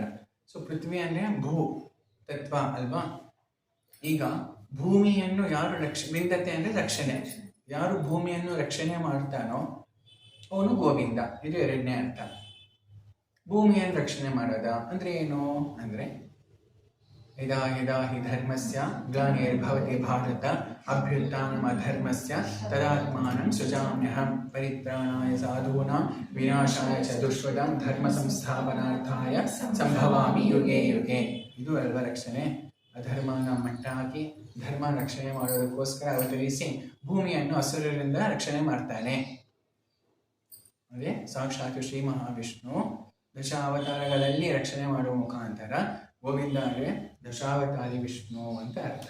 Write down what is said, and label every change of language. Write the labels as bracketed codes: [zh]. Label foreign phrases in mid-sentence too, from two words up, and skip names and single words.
[kn] ಸೊ ಪೃಥ್ವಿ ಅಂದರೆ ಭೂ ತತ್ವ ಅಲ್ವಾ? ಈಗ ಭೂಮಿಯನ್ನು ಯಾರು ವಿಂದತೆ ಅಂದರೆ ರಕ್ಷಣೆ, ಯಾರು ಭೂಮಿಯನ್ನು ರಕ್ಷಣೆ ಮಾಡ್ತಾನೋ ಅವನು ಗೋವಿಂದ. ಇದು ಎರಡನೇ ಅರ್ಥ. ಭೂಮಿಯನ್ನು ರಕ್ಷಣೆ ಮಾಡೋದ ಅಂದರೆ ಏನು ಅಂದರೆ, [sa] ಯದಾ ಯದಾ ಹಿ ಧರ್ಮಸ್ಯ ಗ್ಲಾನಿರ್ಭವತಿ ಭಾರತ ಅಭ್ಯುತ್ಥಾನಂ ಅಧರ್ಮಸ್ಯ ತದಾತ್ಮಾನಂ ಸೃಜಾಮ್ಯಹಂ ಪರಿತ್ರಾಣಾಯ ಸಾಧೂನಾಂ ವಿನಾಶಾಯ ಚ ದುಷ್ಕೃತಾಂ ಧರ್ಮ ಸಂಸ್ಥಾಪನಾರ್ಥಾಯ ಸಂಭವಾಮಿ ಯುಗೆ ಯುಗೆ. [kn] ಇದು ಅಲ್ವ ರಕ್ಷಣೆ. ಅಧರ್ಮನ ಮಟ್ಟ ಹಾಕಿ ಧರ್ಮ ರಕ್ಷಣೆ ಮಾಡೋದಕ್ಕೋಸ್ಕರ ಅವತರಿಸಿ ಭೂಮಿಯನ್ನು ಅಸುರರಿಂದ ರಕ್ಷಣೆ ಮಾಡ್ತಾನೆ. ಅದೇ ಸಾಕ್ಷಾತ್ ಶ್ರೀ ಮಹಾವಿಷ್ಣು ದಶಾವತಾರಗಳಲ್ಲಿ ರಕ್ಷಣೆ ಮಾಡುವ ಮುಖಾಂತರ ಗೋವಿಂದ ಅಂದರೆ ದಶಾವತಾರಿ ವಿಷ್ಣು ಅಂತ ಅರ್ಥ.